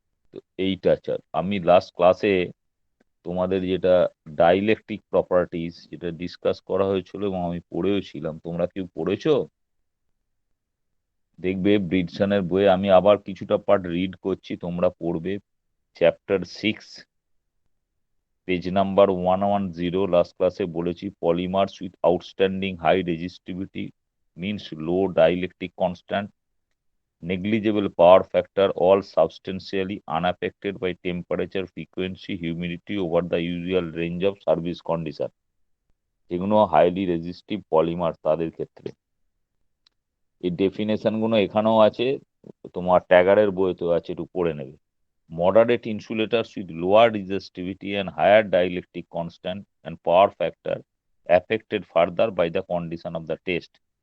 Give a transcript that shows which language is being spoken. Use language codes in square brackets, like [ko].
[bn] তো এইটা আমি লাস্ট ক্লাসে তোমাদের যেটা ডাইইলেকট্রিক প্রপার্টিজ যেটা ডিসকাস করা হয়েছিল এবং আমি পড়েও ছিলাম, তোমরা কেউ পড়েছো? দেখবে ব্রিডসনের বইয়ে আমি আবার কিছুটা পার্ট রিড করছি, তোমরা পড়বে। Chapter 6, page number 110। লাস্ট ক্লাসে বলেছি [en] polymers with outstanding high resistivity means low dielectric constant, negligible power factor, all substantially unaffected by temperature, frequency, humidity over the usual range of service condition, [bn] যেগুলো highly resistive polymer তাদের ক্ষেত্রে। এই definition গুলো এখানেও আছে, তোমার ট্যাগারের বইতেও আছে, একটু পড়ে নেবে। [en] Moderate insulators with lower resistivity and higher dielectric constant and power factor affected further by the condition of the test.